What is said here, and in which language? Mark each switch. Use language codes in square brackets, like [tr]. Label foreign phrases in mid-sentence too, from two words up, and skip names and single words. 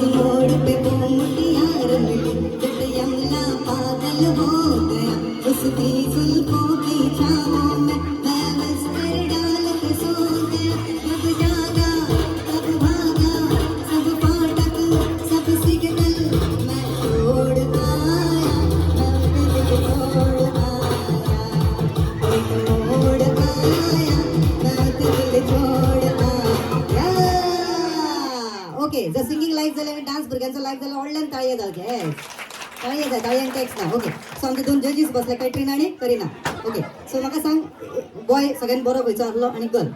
[hi] मोड़ पे वो मुटियार मिली, जब यमुना पागल हो गया उसकी जुल्फों की छाँव में, मैं बिस्तर डाल के सो गया. कब जागा कब भागा, सब फाटक सब सिग्नल मैं छोड़ आया, मैं दिल छोड़ आया. एक मोड़ आया, [kok] ओके, जर सिंगिंग लायक जालें आनी डान्स भुरग्यांचो लायक जाल्यार व्हडल्यान ताळयो जावचे. ताळयो जाय, ताळयांक टॅक्स ना. ओके, सो आमचे 2 जजीस बसले, कॅटरिना आनी करिना. ओके, सो म्हाका सांग, बॉय सगळ्यान बरो खंयचो आहलो आनी गर्ल?